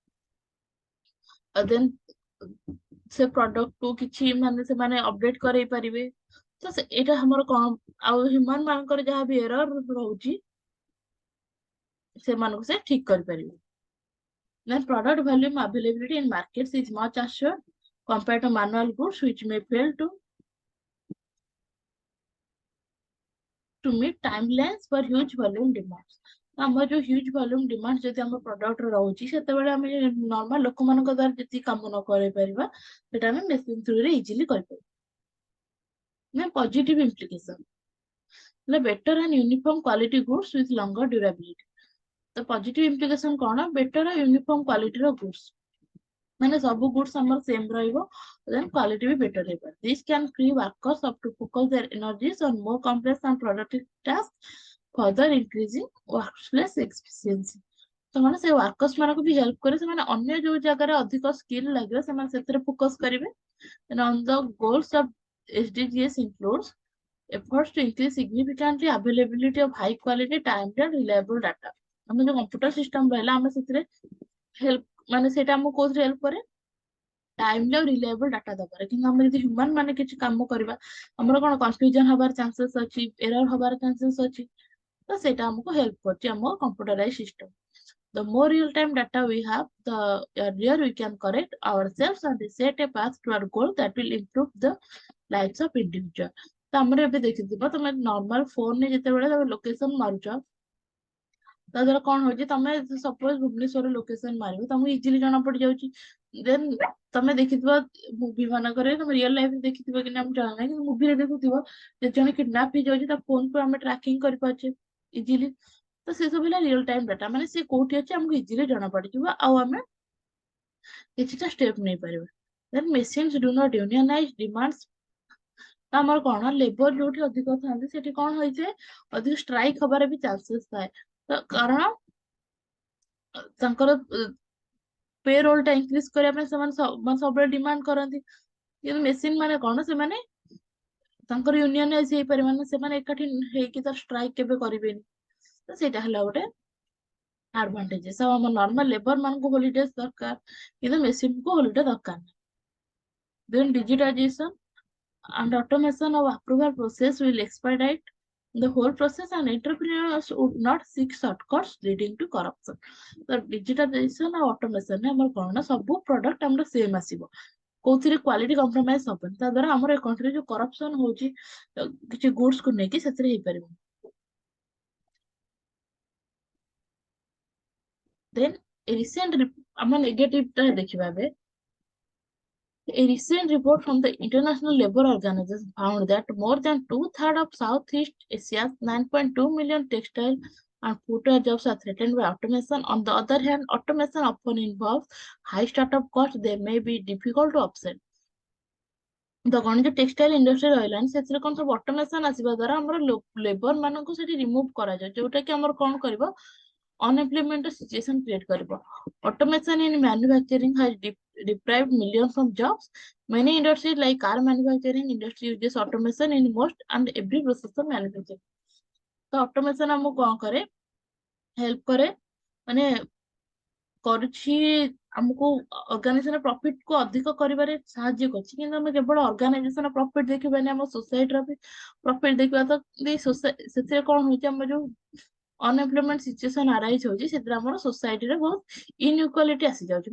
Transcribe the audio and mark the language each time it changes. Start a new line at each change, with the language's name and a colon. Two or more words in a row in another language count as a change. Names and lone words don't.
Odia: ଦେନ୍ ସେ ପ୍ରଡକ୍ଟକୁ କିଛି ମାନେ ସେମାନେ ଅପଡେଟ କରେଇ ପାରିବେ। ତ ଏଇଟା ଆମର କଣ ଆଉ ହ୍ୟୁମାନ ମାନଙ୍କର ଯାହା ବି ଏରର ରହୁଛି ସେମାନଙ୍କୁ ସେ ଠିକ କରିପାରିବେ।
English: Then product volume availability in markets is much assured compared to manual goods which may fail to meet timelines for huge volume demands।
Odia: ଆମର ଯୋଉ
English: huge volume demand
Odia: ଯଦି ଆମ ପ୍ରଡକ୍ଟରେ ରହୁଛି ସେତେବେଳେ ଆମେ ନର୍ମାଲ ଲୋକମାନଙ୍କ ଦ୍ୱାରା ଯେତିକି କାମ ନ କରେଇ ପାରିବା ସେଟା ଆମେ ମେସିନ ଥ୍ରୁରେ ଇଜିଲି କରିପାରିବା।
English: ନା positive implication ହେଲେ better and uniform quality goods with longer durability.
Odia: ତ
English: positive implication
Odia: କଣ
English: better uniform
Odia: କ୍ୱାଲିଟିର ଗୁଡ୍ସ, ମାନେ ସବୁ ଗୁଡ୍ସ ଆମର ସେମ ରହିବ,
English: then quality
Odia: ବି better ହେଇପାରିବ।
English: This can free workers up to focus their energies on more complex and productive tasks, further increasing workplace efficiency।
Odia: ତ ମାନେ ସେ ୱାର୍କର୍ସ ମାନଙ୍କୁ ବି ହେଲ୍ପ କରେ, ସେମାନେ ଅନ୍ୟ ଯୋଉ ଜାଗାରେ ଅଧିକ ସ୍କିଲ୍ ଲାଗିବ ସେମାନେ ସେଥିରେ ଫୋକସ କରିବେ।
English: And on the goals of SDGs includes efforts to increase significantly availability of high quality, timed and reliable data।
Odia: ଆମେ ଯୋଉ
English: computer system
Odia: ରହିଲା ଆମେ ସେଥିରେ ହେଲ୍ପ ମାନେ ସେଇଟା ଆମକୁ କୋଉଥିରେ ହେଲ୍ପ କରେ ଟାଇମଲି ଆଉ
English: reliable data
Odia: ଦବାରେ। କିନ୍ତୁ ଆମେ ଯଦି ହ୍ୟୁମାନ ମାନେ କିଛି କାମ କରିବା ଆମର କଣ କନଫ୍ୟୁଜନ ହବାର ଚାନ୍ସେସ୍ ଅଛି, ଏରର ହବାର ଚାନ୍ସେସ୍ ଅଛି, ତ ସେଇଟା ଆମକୁ ହେଲ୍ପ କରୁଛି ଆମ
English: computerize system. The more real-time data we have, the earlier we can correct ourselves and set a path to our goal that will improve the lives of individual।
Odia: ତ ଆମର ଏବେ ଦେଖିଥିବ ତମେ ନର୍ମାଲ ଫୋନରେ ଯେତେବେଳେ ତମେ ଲୋକେସନ ମାରୁଛ ତା ଦ୍ୱାରା କଣ ହଉଛି ତମେ ସପୋଜ ଭୁବନେଶ୍ୱର ଲୋକେସନ ମାରିବ ତମକୁ ଇଜିଲି ଜଣା ପଡିଯାଉଛି। ଦେନ୍ ତମେ ଦେଖିଥିବ ମୁଭି ମାନଙ୍କରେ ତମେ ରିଅଲ ଲାଇଫରେ ଦେଖିଥିବ କି ନା ମୁଁ ଜାଣିନାହିଁ, କିନ୍ତୁ ମୁଭିରେ ଦେଖୁଥିବ ଯେ ଜଣେ କିଡନାପ ହେଇଯାଉଛି ତା ଫୋନକୁ ଆମେ ଟ୍ରାକିଂ କରିପାରୁଛେ ଇଜିଲି। ତ ସେ ସବୁ ହେଲା
English: real time data,
Odia: ମାନେ ସେ କୋଉଠି ଅଛି ଆମକୁ ଇଜିଲି ଜଣା ପଡିଯିବ ଆଉ ଆମେ କିଛିଟା ଷ୍ଟେପ ନେଇପାରିବା।
English: ଦେନ୍ machines do not unionize demands।
Odia: ତ ଆମର କଣ ଲେବର ଯୋଉଠି ଅଧିକ ଥାନ୍ତି ସେଠି କଣ ହେଇଯାଏ ଅଧିକ ଷ୍ଟ୍ରାଇକ ହବାର ବି ଚାନ୍ସେସ୍ ଥାଏ। ତ କାରଣ ତାଙ୍କର
English: pay roll
Odia: ଟା ଇନକ୍ରିଜ କରିବା ପାଇଁ ସେମାନେ ସବୁବେଳେ ଡିମାଣ୍ଡ କରନ୍ତି, କିନ୍ତୁ ମେସିନ ମାନେ କଣ ସେମାନେ ତାଙ୍କର ୟୁନିୟନାଇଜ ହେଇପାରିବ ନା, ସେମାନେ ଏକାଠି ହେଇକି ତ ଷ୍ଟ୍ରାଇକ୍ କେବେ କରିବେନି। ତ ସେଇଟା ହେଲା ଗୋଟେ ଆଡଭାଣ୍ଟେଜେସ୍। ଆଉ ଆମ ନର୍ମାଲ ଲେବର ମାନଙ୍କୁ ହଲିଡେଜ ଦରକାର, କିନ୍ତୁ ମେସିନ କୁ ହଲିଡେ ଦରକାର ନାହିଁ।
English: ଦେନ୍ digitization and automation of approval process will expedite the whole process and entrepreneurs would not seek shortcuts leading to corruption.
Odia: ତ digitization ଆଉ automation ରେ ଆମର କଣ ନା ସବୁ ପ୍ରଡକ୍ଟ ଆମର ସେମ୍ ଆସିବ, କୋଉଥିରେ କ୍ୱାଲିଟି କମ୍ପ୍ରମାଇଜ ହବନି। ତା ଦ୍ୱାରା ଆମର ଏ କଣ୍ଟ୍ରିରେ ଯୋଉ କରପସନ ହଉଛି କିଛି ଗୁଡ୍ସ କୁ ନେଇକି, ସେଥିରେ ହେଇପାରିବ। ଦେନ୍ ରିସେଣ୍ଟ ଆମ ନେଗେଟିଭ ଟା ଦେଖିବା ଏବେ।
English: A recent report from the International Labour Organization found that more than two-thirds of Southeast Asia's 9.2 million textile and footwear jobs are threatened by automation. On the other hand, automation often involves high startup costs they may be difficult to offset.
Odia: The କଣ ଯେ
English: textile industry
Odia: ରହିଲାଣି, ସେଥିରେ କଣ ସବୁ ଅଟୋମେସନ ଆସିବା ଦ୍ୱାରା ଆମର ଲେବର ମାନଙ୍କୁ ସେଠି ରିମୁଭ୍ କରାଯାଏ, ଯୋଉଟା କି ଆମର କଣ କରିବ,
English: unemployment situation create କରିବ। Automation in manufacturing has deprived millions of jobs. Many industries like car manufacturing industry uses automation in most and every process of manufacturing.
Odia: ତ automation ଆମକୁ କଣ କରେ, ହେଲ୍ପ କରେ, ମାନେ କରୁଛି ଆମକୁ
English: organisation profit
Odia: କୁ ଅଧିକ କରିବାରେ ସାହାଯ୍ୟ କରୁଛି। କିନ୍ତୁ ଆମେ କେବଳ
English: organisation profit
Odia: ଦେଖିବାନି, ଆମ ସୋସାଇଟିର ବି ପ୍ରଫିଟ ଦେଖିବା। ତ ସେଥିରେ କଣ ହଉଛି, ଆମର ଯୋଉ
English: unemployment situation arise
Odia: ହଉଛି, ସେଥିରେ ଆମର ସୋସାଇଟିରେ ବହୁତ ଇନଇକ୍ୱାଲିଟି ଆସିଯାଉଛି।